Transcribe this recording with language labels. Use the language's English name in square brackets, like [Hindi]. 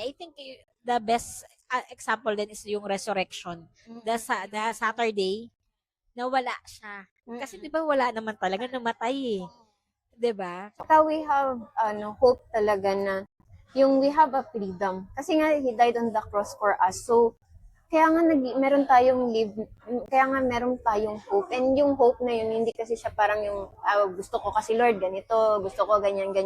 [English] I think the best example [Filipino] din [English] is [Filipino] yung [English] resurrection. The Saturday, [Filipino] na wala siya. Kasi di ba wala naman talaga, namatay eh. Di ba? Saka [English] we have hope [Filipino] talaga na [English] we have a freedom. [Filipino] Kasi nga, [English] He died on the cross for us. [Filipino] So, kaya nga meron tayong kaya nga meron tayong hope. And yung hope na yun, hindi kasi siya parang yung, gusto ko kasi Lord, ganito, gusto ko ganyan.